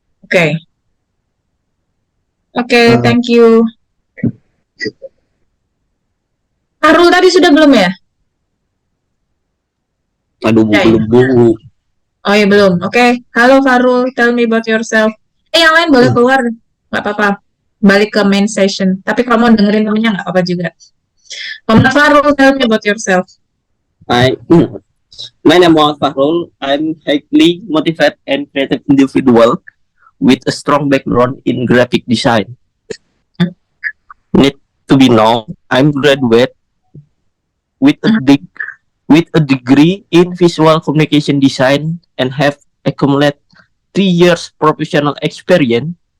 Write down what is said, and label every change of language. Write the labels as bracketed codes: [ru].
[en] Okay. Okay, Uh, thank you. [id] Harul tadi sudah belum ya? Aduh, Bu, Ya, belum Bu. oh ya belum. [en] Oke, halo Farul, tell me about yourself. [id] Yang lain boleh keluar, nggak apa-apa. Balik ke main session. Tapi kalau mau dengerin temennya nggak apa-apa juga. [en] Muhammad Farul, tell me about yourself. I, my name is Fahrul. I'm highly motivated and creative individual with a strong background in graphic design. Need to be known, I'm graduate with with a degree in visual communication design and have accumulated 3 years professional experience